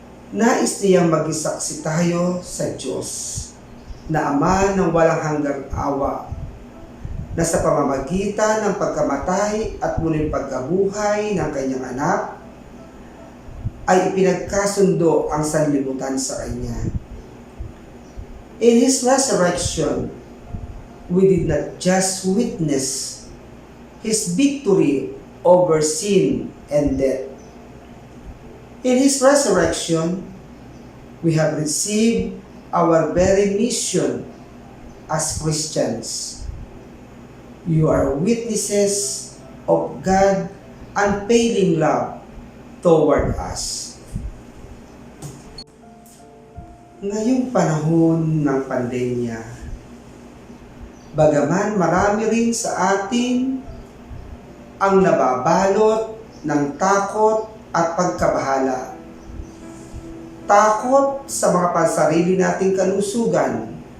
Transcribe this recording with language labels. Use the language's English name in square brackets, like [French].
[Filipino] Nais niyang maging saksi tayo sa Diyos na Ama ng walang hanggang awa, na sa pamamagitan ng pagkamatay at muling pagkabuhay ng kanyang anak, ay ipinagkasundo ang sanlibutan sa Kanya. [English] In His resurrection, we did not just witness His victory over sin and death. In His resurrection, we have received our very mission as Christians. You are witnesses of God's unfailing love toward us. [Filipino] Ngayong panahon ng pandemya, bagaman marami rin sa atin ang nababalot ng takot at pagkabahala. Takot sa mga pansarili nating kalusugan.